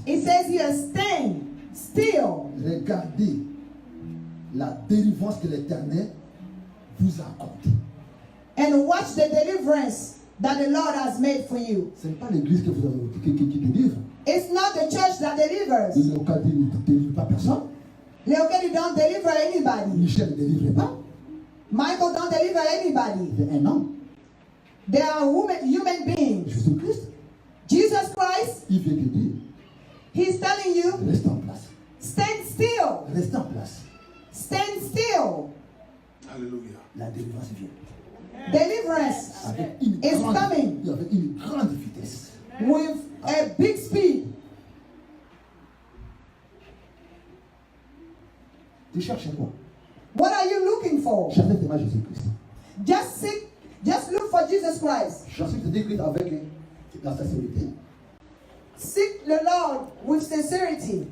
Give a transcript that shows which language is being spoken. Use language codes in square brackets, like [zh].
[en] It says here, stand still. [fr] Regardez la délivrance que l'Éternel vous accorde. [en] And watch the deliverance that the Lord has made for you. [fr] Ce n'est pas l'église que vous avez qui délivre. [en] It's not the church that delivers. [fr] Le local ne délivre pas personne. [en] Leokedi don't deliver anybody. [fr] Michel ne délivre pas. [en] Michael don't deliver anybody. [fr] C'est un homme. [en] They are human beings. [fr] Jésus-Christ, [en] Jesus Christ, [fr] il vient te dire, [en] He's telling you, [fr] reste en place. [en] stand still. [fr] Reste en place. [en] Stand still. [fr] Alléluia. La délivrance vient. [en] Deliverance [fr] Avec une [en] is [fr] grande, [en] coming [fr] avec une grande vitesse. [en] with a big speed. [fr] Tu cherches quoi? [en] What are you looking for? [fr] Cherchez vraiment Jésus-Christ. [en] Just look for Jesus Christ. [fr] Cherchez Jésus-Christ avec la sincérité. [en] Seek the Lord with sincerity.